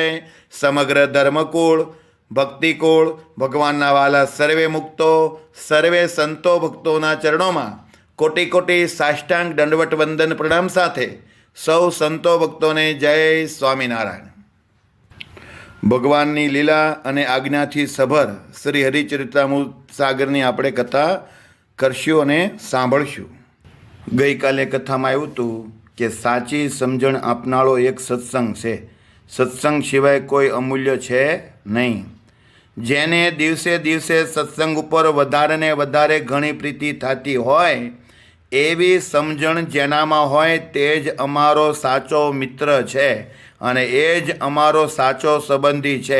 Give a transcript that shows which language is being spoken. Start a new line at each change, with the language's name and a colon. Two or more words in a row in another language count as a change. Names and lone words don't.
Gujarati: સમગ્ર ધર્મકૂળ ભક્તિકૂળ ભગવાનના વહાલા સર્વે મુક્તો સર્વે સંતો ભક્તોના ચરણો કોટિ કોટિ સાષ્ટાંગ દંડવત વંદન પ્રણામ સાથે સૌ સંતો ભક્તોને જય સ્વામીનારાયણ। ભગવાનની લીલા અને આજ્ઞાથી સભર શ્રી હરિચરિત્રામૃત સાગરની આપણે કથા કરશું અને સાંભળશું। ગઈકાલે કથામાં આવ્યું હતું કે સાચી સમજણ આપનારો એક સત્સંગ છે। સત્સંગ સિવાય કોઈ અમૂલ્ય છે નહીં। જેને દિવસે દિવસે સત્સંગ ઉપર વધારે ને વધારે ઘણી પ્રીતિ થતી હોય એવી સમજણ જેનામાં હોય તે જ અમારો સાચો મિત્ર છે અને એ જ અમારો સાચો સંબંધી છે।